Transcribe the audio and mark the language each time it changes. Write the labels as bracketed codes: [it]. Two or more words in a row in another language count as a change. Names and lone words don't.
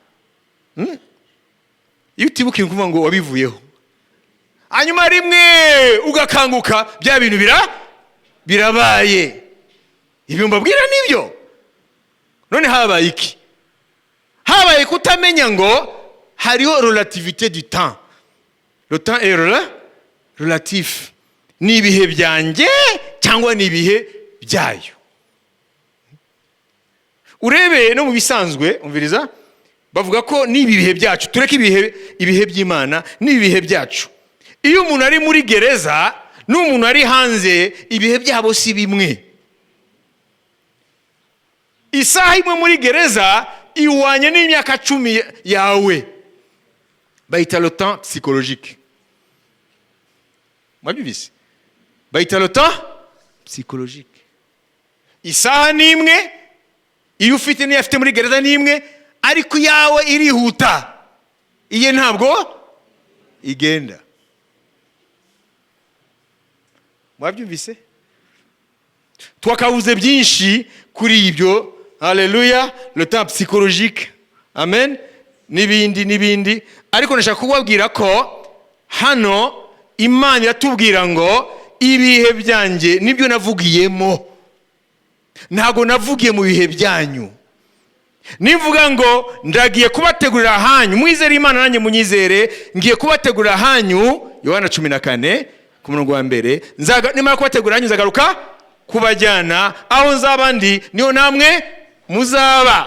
[rw] Iyo utibuka ukuvuga ngo wabivuyeho, hanyuma rimwe ugakanguka bya bintu birabaye. Ibyo mbabwira nibyo. None habaye iki? Habaye kutamenya ngo hariho [fr] relativité du temps. Le temps est relatif. [rw] Ni ibihe byanjye cyangwa ni ibihe byayo. Urebe no mu bisanzwe umviriza bavuga ko ni ibihe byacu, tureke ibihe by'Imana ni ibihe byacu. Iyo umuntu ari muri gereza n'umuntu ari hanze, ibihe byabo si bimwe. Isaha imwe muri gereza iwanye n'imyaka 10 yawe. Bayita [fr] le temps psychologique. [rw] Mwabibise? Bayita [fr] le temps psychologique. [rw] Isaha ni imwe, iyo ufite niyo afite muri gereza ni imwe, ariko yawe irihuta. Iye ntabwo igenda. Mwabyumvise? Twakabuze byinshi kuri ibyo. Haleluya. [fr] Le temps psychologique. [rw] Amen. Nibindi. Ariko nashaka kubabwira ko hano Imana yatubwira ngo ibihe byanjye nibyo navugiyemo. Ntago navugiye mu bihe byanyu. Nivuga ngo ndagiye kubategurira hanyu, mwizere Imana nanjye munyizere, ngiye kubategurira hanyu, Yohana 14 ku murongo wa mbere, nimara kubategurira hanyu nzagaruka kubajyana aho nzaba ndi niho namwe muzaba.